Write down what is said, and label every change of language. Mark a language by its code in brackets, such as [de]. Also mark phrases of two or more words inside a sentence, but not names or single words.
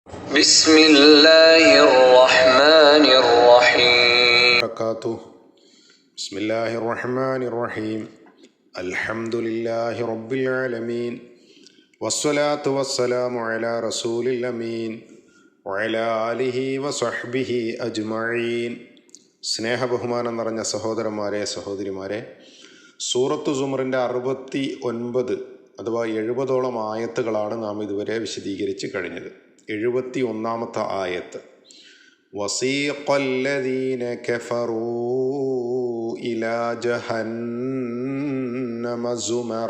[ar] بسم الله الرحمن الرحيم بسم الله الرحمن الرحيم الحمد لله رب العالمين والصلاة والسلام على رسول الأمين وعلى آله وصحبه أجمعين. [ml] സ്നേഹബഹുമാനം നിറഞ്ഞ സഹോദരന്മാരെ സഹോദരിമാരെ, സൂറത്തു സുമറിൻ്റെ 69 അഥവാ 70ഓളം ആയത്തുകളാണ് നാം ഇതുവരെ വിശദീകരിച്ച് കഴിഞ്ഞത്. 71ാമത്തെ ആയത്ത്, [ar] وسيق الذين كفروا إلى جهنم زمرا.